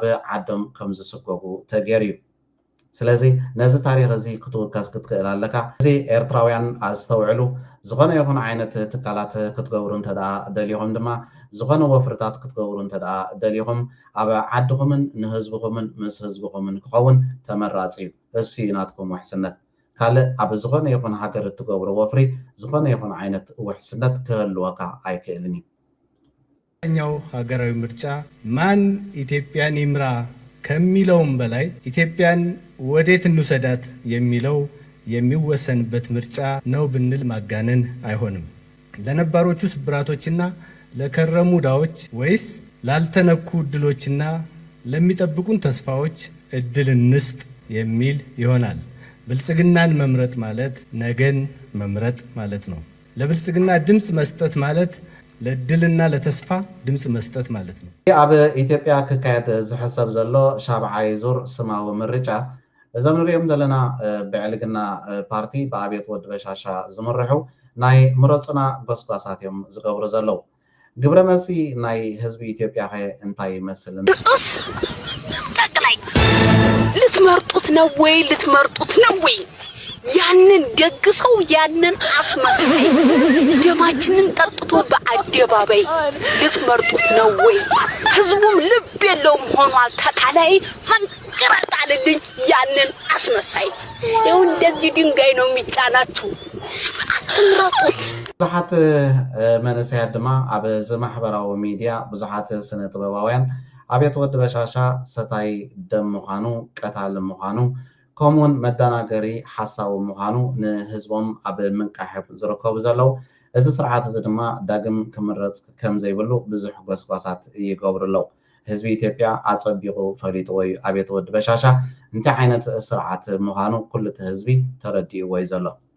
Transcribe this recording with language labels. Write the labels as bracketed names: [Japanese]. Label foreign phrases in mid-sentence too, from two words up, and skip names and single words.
[Tigrinya] ዓዶም ከም ዝስገጉ ተገይሩ እዩ። ስለዚ ነዚ ታሪክ እዚ ክትውከስ ክትክእል ኣለካ። እዚ ኤርትራውያን ኣስተውዕሉ ዝኾነ ይኹን ዓይነት ትካላት ክትገብሩ እንተደኣ ደሊኹም ድማ ዝኾነ ወፍርታት ክትገብሩ እንተደኣ ደሊኹም ኣብ ዓድኹምን ንህዝብኹምን ምስ ህዝብኹምን ክኸውን ተመራፂ እዩ። እሱ እዩ ናትኩም ውሕስነት። ካልእ ኣብ ዝኾነ ይኹን ሃገር እትገብሮ ወፍሪ ዝኾነ ይኹን ዓይነት ውሕስነት ክህልወካ ኣይክእልን እዩ። [Amharic] ኛው ሀገራዊ ምርጫ ማን ኢትዮጵያን ይምራ ከሚለውም በላይ ኢትዮጵያን ወዴት እንውሰዳት የሚለው የሚወሰንበት ምርጫ ነው ብንል ማጋነን አይሆንም። ለነባሮቹ ስብራቶችና ለከረሙ ዳዎች ወይስ ላልተነኩ እድሎችና ለሚጠብቁን ተስፋዎች እድል እንስጥ የሚል ይሆናል። ብልጽግናን መምረጥ ማለት ነገን መምረጥ ማለት ነው። ለብልጽግና ድምጽ መስጠት ማለት ለድልና ለተስፋ ድምጽ መስጠት ማለት ነው። [Tigrinya] ኣብ ኢትዮጵያ ክካየድ ዝሕሰብ ዘሎ ሻብዓይ ዙር ስማዊ ምርጫ እዞም ንሪኦም ዘለና ብዕልግና ፓርቲ ብኣብየት ወዲ በሻሻ ዝምርሑ ናይ ምረፁና ጎስጓሳት እዮም ዝገብሩ ዘለዉ ግብረ መልሲ ናይ ህዝቢ ኢትዮጵያ ኸ እንታይ ይመስል [Amharic] ጠቅላይ ልትመርጡት ነው ወይ ያንን ደግሰው ያንን አስመሳይ ደማችንን ጠጥቶ በአደባባይ ልትመርጡት ነው ወይ ህዝቡም ልብ የለውም ሆኗል ተታላይ መንቀራጣልልኝ ያንን አስመሳይ ይው እንደዚህ ድንጋይ ነው የሚጫናችሁ አትምረጡት [Tigrinya] ብዙሓት መንእሰያት ድማ ኣብ ማሕበራዊ ሚድያ ብዙሓት ስነ ጥበባውያን ኣብየት ወዲ በሻሻ ሰታይ ደም ምዃኑ ቀታል ምዃኑ ከምኡውን መደናገሪ ሓሳቡ ምዃኑ ንህዝቦም ኣብ ምንቃሕብ ዝርከቡ ዘለዉ እዚ ስርዓት እዚ ድማ ዳግም ክምረፅ ከም ዘይብሉ ብዙሕ ጎስጓሳት ይገብሩ ኣለዉ ህዝቢ ኢትዮጵያ ኣፀቢቑ ፈሊጡ ወይ ኣብየት ወዲ በሻሻ እንታይ ዓይነት ስርዓት ምዃኑ ኩሉ እቲ ህዝቢ ተረዲእዎ እዩ ዘሎ